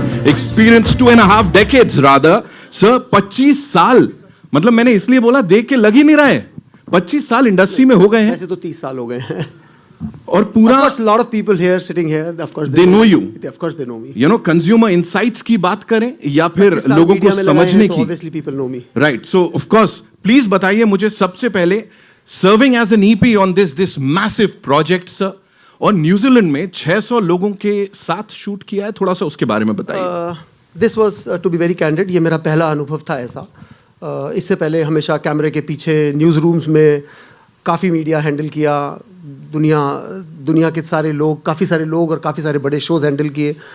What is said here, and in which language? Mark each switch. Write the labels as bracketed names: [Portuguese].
[English] Experience 2.5 decades rather. [Hindi] Sir 25 साल, मतलब मैंने इसलिए बोला देख के लग ही नहीं रहा है. 25 साल इंडस्ट्री में हो गए हैं. ऐसे तो 30 साल हो गए हैं. और पूरा [English] a lot of people here sitting here, of course they know you. Of course they know me. You know, consumer insights [Hindi] की बात करें या फिर लोगों को समझने की. [English] Obviously people know me. Right. So of course, please [Hindi] बताइए मुझे सबसे पहले, [English] serving as an EP on this massive project, sir. [Hindi] और न्यूजीलैंड में 600 लोगों के साथ शूट किया है. थोड़ा सा उसके बारे में बताइए. [English] This was to be very candid, [Hindi] ये मेरा पहला अनुभव था ऐसा. इससे पहले हमेशा कैमरे के पीछे न्यूज़ रूम्स में काफ़ी मीडिया हैंडल किया. दुनिया के सारे लोग, काफ़ी सारे लोग और काफ़ी सारे बड़े शोज हैंडल किए.